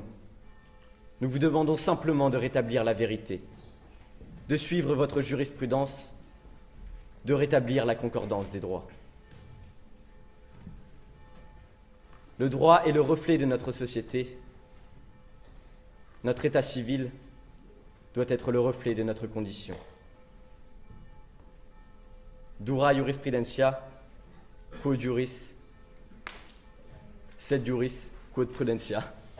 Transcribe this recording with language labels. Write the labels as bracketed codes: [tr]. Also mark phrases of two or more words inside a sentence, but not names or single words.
[fr] Nous vous demandons simplement de rétablir la vérité, de suivre votre jurisprudence, de rétablir la concordance des droits. Le droit est le reflet de notre société. Notre état civil doit être le reflet de notre condition. [la] Dura jurisprudentia, quod juris, sed juris, quod prudentia.